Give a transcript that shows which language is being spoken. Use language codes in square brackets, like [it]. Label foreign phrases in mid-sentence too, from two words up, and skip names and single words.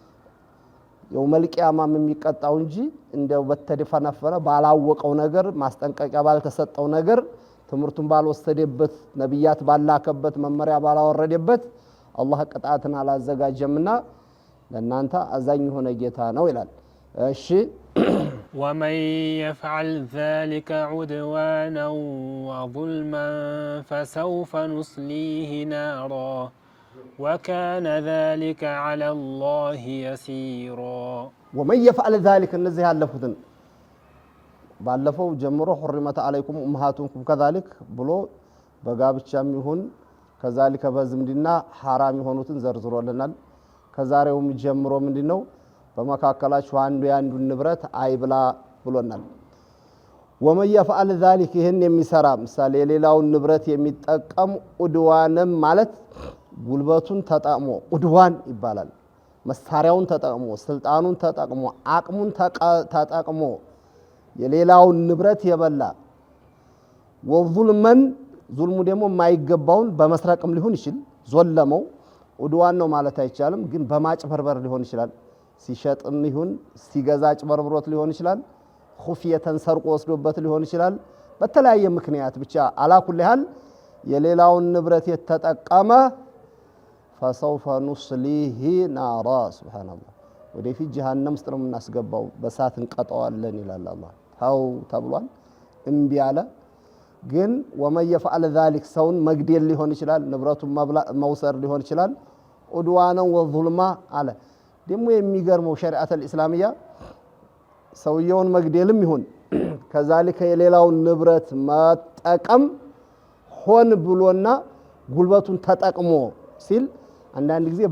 [ar] يوم القيامة [am] የሚቀጣው እንጂ እንደው በተደፈነፈነ ባላወቀው ነገር ማስጠንቀቂያ ባልተሰጠው ነገር ትምርቱን ባልወሰደበት ነብያት ባላከበት መመሪያ ባላወረደበት አላህ ቅጣትን አላዘጋጀምና ለናንተ አዛኝ ሆነ ጌታ ነው ይላል እሺ [ar] ومن يفعل ذلك عدوانا وظلما فسوف نصليه نارا وكان ذلك على الله يسيرا ومن يفعل ذلك النزه [am] ያለፉትን ባለፈው ጀምሮ [ar] حرمت عليكم امهاتكم كذلك [am] ብሎ በጋብቻም ይሁን ከዛሊከ በዝምድና حرام የሆኑትን ዘርዝሮልናል ከዛሬውም ጀምሮ ምንድነው በመካከላችሁ አንዱ ያንዱን ንብረት አይብላ ብሎናል [ar] ومن يفعل ذلك [am] ይሄን የሚሰራ ምሳሌ ሌላውን ንብረት የሚጠቀም ኡድዋንም ማለት ጉልበቱን ተጣቅሞ ኡድዋን ይባላል መሳሪያውን ተጣቅሞ ስልጣኑን ተጣቅሞ አቅሙን ተጣቅሞ የሌላውን ንብረት የበላ ወዙልመን ዙልሙ ደግሞ የማይገባውን በመስረቅም ሊሆን ይችላል ዞለመው ኡድዋን ነው ማለት አይቻልም ግን በማጭበርበር ሊሆን ይችላል ሲሸጥም ይሁን ሲገዛጭ በርብሮት ሊሆን ይችላል ኹፊየተን ሰርቆ ወስዶበት ሊሆን ይችላል በተለያየ ምክንያት ብቻ አላኩል ያህል የሌላውን ንብረት የተጠቀመ [ar] فسوف نصليه نارا سبحان الله [am] ወደፊት ጀሃነም ውስጥ ነው እናስገባው በሳት እንቀጣዋለን ይላል አላህ ታው ተብሏል እምቢ አለ ግን [ar] ومن يفعل ذلك [am] ሰውን መግደል ሊሆን ይችላል ንብረቱን መውሰር ሊሆን ይችላል [ar] عدوانا وظلما [am] አለ ደሞ የሚገርመው [ar] الشريعة الإسلامية [am] ሰውየውን መግደልም ይሁን ከዛሊከ የሌላውን ንብረት መጠቀም ሆን ብሎና ጉልበቱን ተጠቅሞ ሲል አንዳንድ ጊዜ